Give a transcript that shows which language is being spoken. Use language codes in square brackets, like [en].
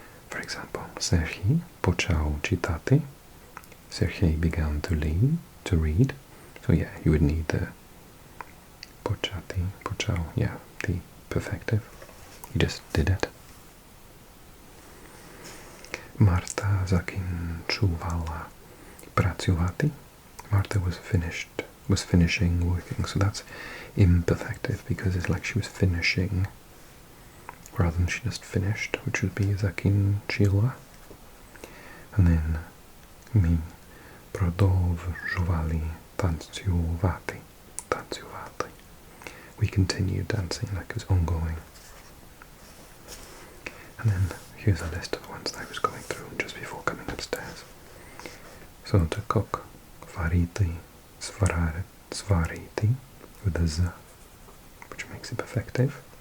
[en] For example, Serhii [uk] почав читати. [en] Serhii began to read. So yeah, you would need the почати, почав, yeah, the perfective. You just did it. [uk] Marta закінчувала працювати. [en] Marta was finishing working, so that's imperfective because it's like she was finishing rather than she just finished, which would be закінчила. And then [uk] ми продовжували танцювати. Танцювати. [en] We continued dancing like it was ongoing. And then here's a list of ones that I was going through just before coming upstairs. So to cook, variti, svariti, with a z, which makes it perfective.